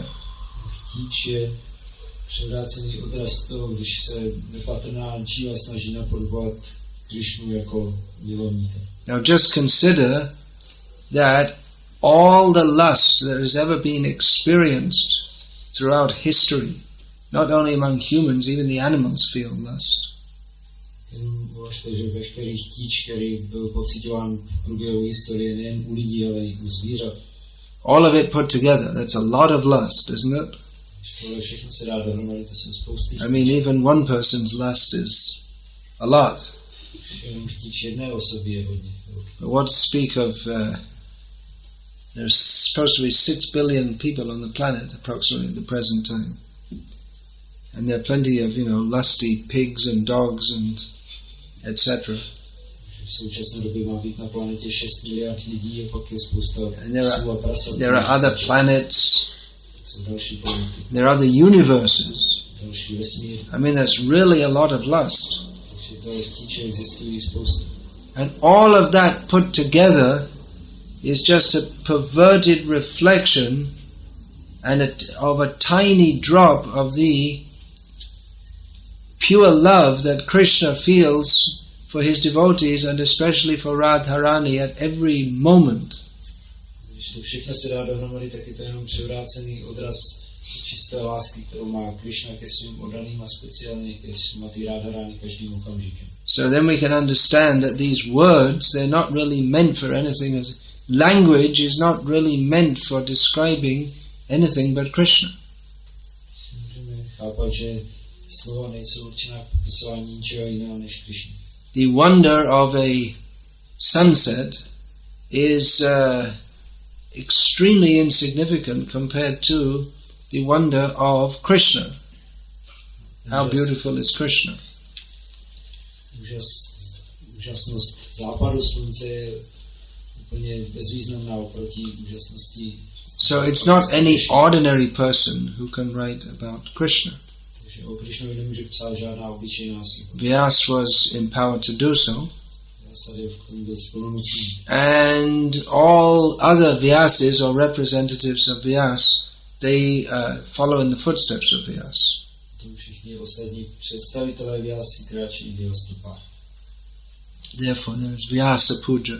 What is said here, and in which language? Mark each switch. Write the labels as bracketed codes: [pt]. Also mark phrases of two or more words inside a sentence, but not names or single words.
[cs] Chtíč je převrácený odraz toho, když se nepatrná jiva snaží napodobovat Krishnu jako milovníka. [en] Now just consider that all the lust that has ever been experienced throughout history, not only among humans, even the animals feel lust. [cs] Uvažte, že veškerý chtíč, který byl pocitován v průběhu historie nejen u lidí, ale i u zvířat. [en] All of it put together, that's a lot of lust, isn't it? [cs] Tohle všechno se dá dohromady, to jsou spousty. [en] I mean, even one person's lust is a lot. [cs] Jenom chtíč jedné osoby je hodně. [en] But what to speak of, there's supposed to be 6 billion people on the planet, approximately at the present time. And there are plenty of, lusty pigs and dogs and etc. [cs] V současné době má být na planetě 6 miliard lidí a pak je spousta psů a prasat. [en] There are other planets. [cs] jsou další planety, [en] there are other universes. [cs] další vesmír. [en] I mean, that's really a lot of lust. [cs] Takže to je chtíče, existují spoustu. [en] And all of that put together is just a perverted reflection of a tiny drop of the pure love that Krishna feels for his devotees and especially for Radharani at every moment. [cs] Když to všechno se dá dohromady, tak je to jenom převrácený odraz čisté lásky, kterou má Krishna ke svým oddaným a speciálně ke Srimati Radharani každým okamžikem. [en] So then we can understand that these words, they're not really meant for anything. Language is not really meant for describing anything but Krishna. [cs] Můžeme chápat, že slova nejsou určená k popisování ničeho jiného než Krishna. [en] The wonder of a sunset is extremely insignificant compared to the wonder of Krishna. How beautiful is Krishna? [cs] Úžasnost západu slunce je úplně bezvýznamná oproti úžasnosti. [en] So it's not any ordinary person who can write about Krishna. [cs] Takže o Krishnovi nemůže psát žádná obyčejná osoba. [en] Vyas was empowered to do so. And all other Vyasis or representatives of Vyas, they follow in the footsteps of Vyas. Therefore there is Vyasa Puja.